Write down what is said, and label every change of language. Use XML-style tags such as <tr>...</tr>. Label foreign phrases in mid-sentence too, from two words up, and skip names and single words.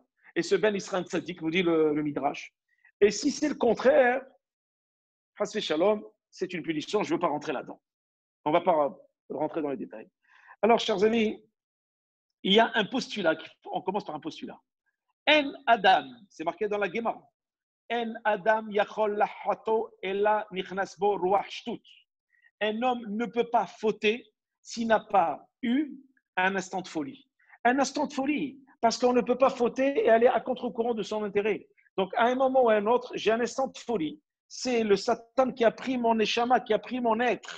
<fr>Et ce</fr> <he>בן ישראל צדיק,</he> <fr>nous dit le Midrash. Et si c'est le contraire,</fr> <he>חס ושלום,</he> <fr>c'est une punition, je ne veux pas rentrer là-dedans. On ne va pas rentrer dans les détails. Alors, chers amis, il y a un postulat, on commence par un postulat.</fr> <he>אין אדם,</he> <fr>c'est marqué dans la Gemara.</fr> <he>אין אדם יכול לחטוא אלא נכנס בו רוח שטות.</he> <fr>Un homme ne peut pas fauter s'il n'a pas eu un instant de folie. Un instant de folie, parce qu'on ne peut pas fauter et aller à contre-courant de son intérêt. Donc, à un moment ou à un autre, j'ai un instant de folie. c'est le Satan qui a pris mon neshama, qui a pris mon être.</fr>